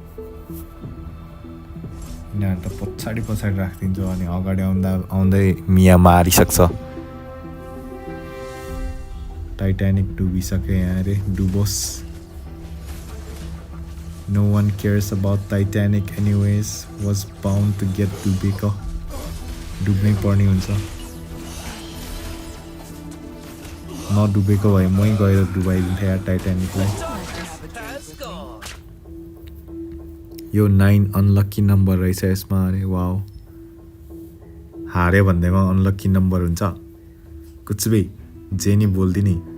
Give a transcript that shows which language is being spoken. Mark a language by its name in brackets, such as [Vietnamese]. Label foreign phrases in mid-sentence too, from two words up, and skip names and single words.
[Nepali] यिनीहरू त पछाडि पछाडि राखिदिन्छ अनि अगाडि आउँदै मिया मारिसक्छ. टाइटानिक डुबिसक्यो यहाँ अरे. डुबोस्. [English] No one cares about Titanic anyways. Was bound to get [Nepali] डुबेको. डुब्नै पर्ने हुन्छ. नडुबेको भए मै गएर डुबाइदिन्थेँ यार टाइटानिकलाई. यो 9 अनलक्की नम्बर रहेछ यसमा अरे. वाउ, हारे भन्दैमा अनलक्की नम्बर हुन्छ. [Hindi] कुछ भी [Nepali] जे नि बोल्दिनी.